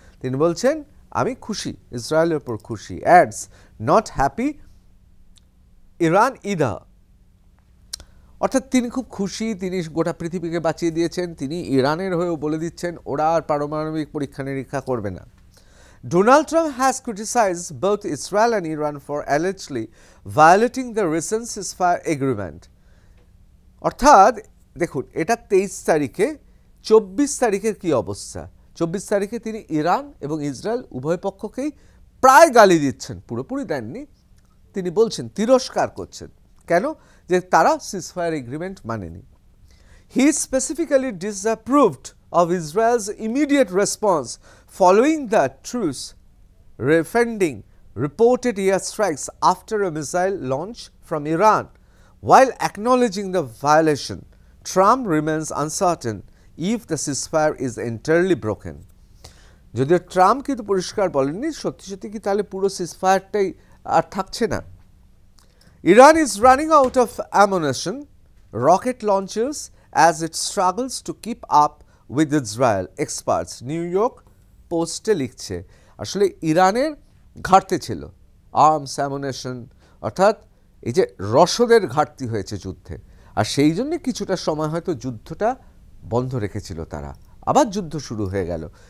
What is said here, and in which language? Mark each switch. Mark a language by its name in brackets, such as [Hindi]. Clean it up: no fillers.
[Bangla] তিনি বলছেন আমি খুশি, ইসরায়েলের উপর খুশি। [English] adds not happy Iran either, [Bangla] অর্থাৎ তিনি খুব খুশি, তিনি গোটা পৃথিবীকে বাঁচিয়ে দিয়েছেন, তিনি ইরানের হয়েও বলে দিচ্ছেন ওরা আর পারমাণবিক পরীক্ষা নিরীক্ষা করবে না। [English] Donald Trump has criticized both Israel and Iran for allegedly violating the recent ceasefire agreement. [Bangla] অর্থাৎ দেখুন এটা 23 তারিখে, 24 তারিখের কি অবস্থা? 24 তারিখে তিনি ইরান এবং ইসরায়েল উভয় পক্ষকেই প্রায় গালি দিচ্ছেন, পুরোপুরি দেননি। তিনি বলছেন, তিরস্কার করছেন। কেন? যে তারা ceasefire agreement মানেনি। [English] He specifically disapproved of Israel's immediate response following the truce, defending reported airstrikes after a missile launch from Iran. While acknowledging the violation, Trump remains uncertain if the ceasefire is entirely broken. [Bangla] যদিও Trump কিন্তু পরিষ্কার বলেননি সত্যি সত্যি কি তাহলে পুরো সিজফায়ারটাই আর থাকছে না। [English] Iran is running out of ammunition, rocket launchers as it struggles to keep up with Israel, experts. [Bangla] New York পোস্টে লিখছে আসলে ইরানের ঘাটতি ছিল আর্মস, অ্যামুনেশন, অর্থাৎ এই যে রসদের ঘাটতি হয়েছে যুদ্ধে, আর সেই জন্য কিছুটা সময় হয়তো যুদ্ধটা বন্ধ রেখেছিল তারা, আবার যুদ্ধ শুরু হয়ে গেল।